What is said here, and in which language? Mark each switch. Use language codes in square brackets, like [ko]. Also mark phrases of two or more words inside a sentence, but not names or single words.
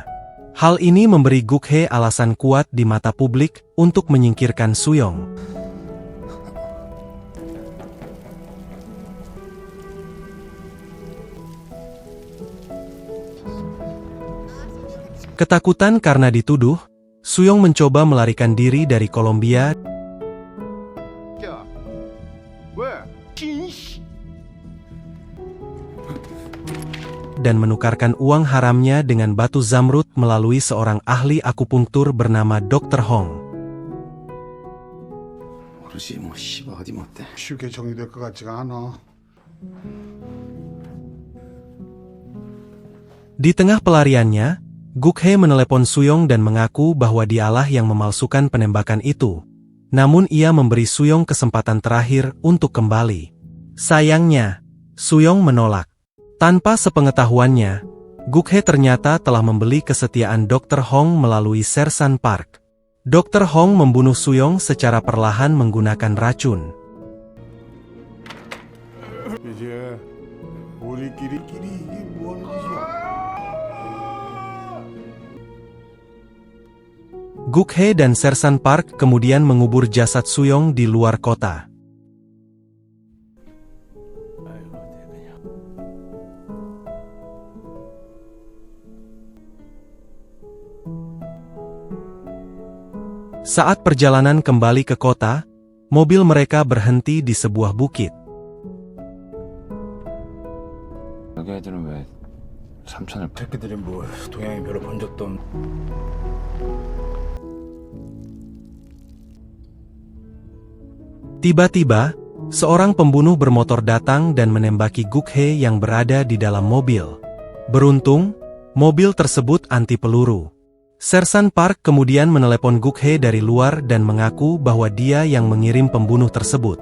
[id] Hal ini memberi Gukhae alasan kuat di mata publik untuk menyingkirkan Suyong. Ketakutan karena dituduh, Suyong mencoba melarikan diri dari Kolombia [ko] 야, 왜? 씨. [id] dan menukarkan uang haramnya dengan batu zamrud melalui seorang ahli akupunktur bernama Dr. Hong. [ko] 모르지 뭐 씨발 어디 못돼. 쉽게 정리될 것 같지가 않아. [id] Di tengah pelariannya, Gukhae menelepon Suyong dan mengaku bahwa dialah yang memalsukan penembakan itu. Namun ia memberi Suyong kesempatan terakhir untuk kembali. Sayangnya, Suyong menolak. Tanpa sepengetahuannya, Gukhae ternyata telah membeli kesetiaan Dr. Hong melalui Sersan Park. Dr. Hong membunuh Suyong secara perlahan menggunakan racun. [ko] 이제 우리끼리 이게 뭐 하는 짓이야? [id] Gukhae dan Sersan Park kemudian mengubur jasad Suyong di luar kota. Saat perjalanan kembali ke kota, mobil mereka berhenti di sebuah bukit. [ko] 여기 애들은 왜 삼촌을 새끼들이 뭐 동양이 별로 본 적도 없는. [id] Tiba-tiba, seorang pembunuh bermotor datang dan menembaki Gukhae yang berada di dalam mobil. Beruntung, mobil tersebut anti peluru. Sersan Park kemudian menelepon Gukhae dari luar dan mengaku bahwa dia yang mengirim pembunuh tersebut.